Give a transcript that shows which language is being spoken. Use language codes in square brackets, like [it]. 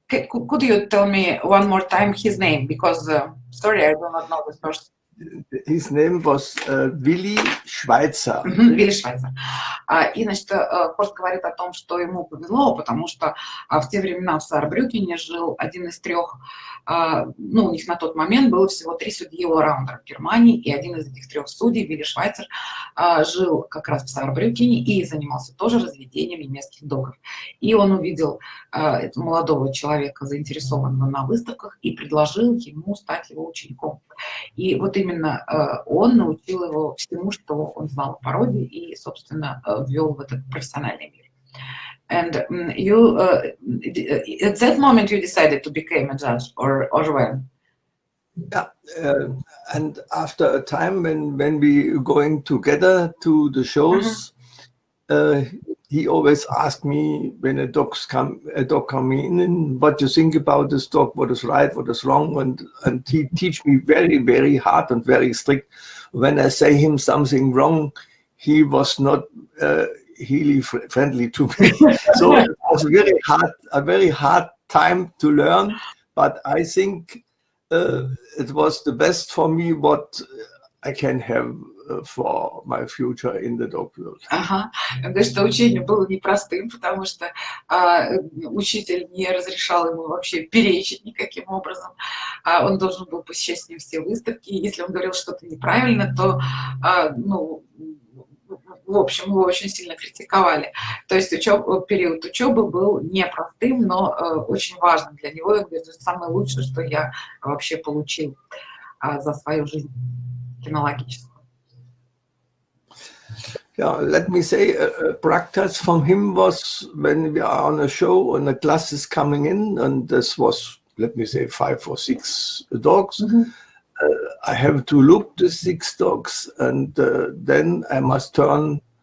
[en] Could you tell me one more time his name? Because, sorry, I do not know this person. His name was Willi Schweitzer. [ru] Вилли Швайцер. И, значит, Хорст говорит о том, что ему повезло, потому что в те времена в Саарбрюкене жил один из 3, ну, у них на тот момент было всего 3 судьи all-rounder в Германии, и один из этих 3 судей, Вилли Швайцер, жил как раз в Саарбрюкене и занимался тоже разведением немецких догов. И он увидел этого молодого человека, заинтересованного на выставках, и предложил ему стать его учеником. И вот именно он научил его всему, что он знал о породе, и, собственно, ввел в этот профессиональный мир. [en] And you, at that moment you decided to become a judge, or when? Yeah, and after a time when we going together to the shows, he always asked me when a dog come in, what you think about this dog, what is right, what is wrong, and he teach me very, very hard and very strict. When I say him something wrong, he was not really friendly to me. So it was a very hard time to learn, but I think it was the best for me what I can have for my future in the dog world. [ru] Ага. Он говорит, что учение было непростым, потому что учитель не разрешал ему вообще перечить никаким образом. Он должен был посещать с ним все выставки. И если он говорил что-то неправильно, то, ну, в общем, его очень сильно критиковали. То есть период учебы был непростым, но очень важным для него. Он говорит, это самое лучшее, что я вообще получил за свою жизнь кинологическую. [en] Yeah, let me say, practice from him was when we are on a show and the class is coming in, and this was, let me say, 5 or 6 dogs. I have to look the 6 dogs, and then I must turn